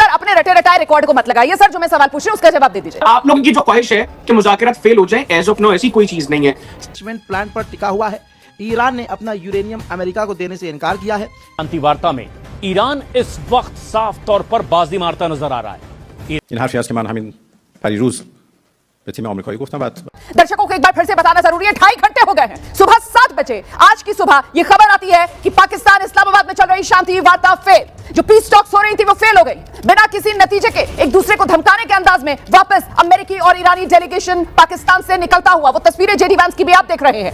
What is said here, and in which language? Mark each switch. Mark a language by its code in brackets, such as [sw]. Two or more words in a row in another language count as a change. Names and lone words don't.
[hi] अपने रटे रटाए रिकॉर्ड को मत लगाइए सर, जो मैं सवाल पूछ रही हूं उसका जवाब दे दीजिए। आप लोगों की जो ख्वाहिश है कि मुज़ाकरात फेल हो जाएं, [en] as of now [hi] ऐसी कोई चीज नहीं है। प्लान पर टिका हुआ है। ईरान ने अपना यूरेनियम अमेरिका को देने से इनकार किया है। शांति वार्ता में ईरान इस वक्त साफ तौर पर बाजी मारता नजर आ रहा है। [fa] این حرفی است که من همین پریروز به تیم آمریکایی گفتم بعد [hi] दर्शकों को एक बार फिर से बताना जरूरी है, 2.5 घंटे हो गए हैं, सुबह 7 बजे आज की सुबह यह खबर आती है कि पाकिस्तान इस्लामाबाद में चल रही शांति वार्ता फेल, जो [en] peace talks [hi] हो रही थी वो फेल हो गई। बिना किसी नतीजे के एक दूसरे को धमकाने के अंदाज में वापस अमेरिकी और ईरानी डेलीगेशन पाकिस्तान से निकलता हुआ, वो तस्वीरें जेडी वैंस की भी आप देख रहे हैं।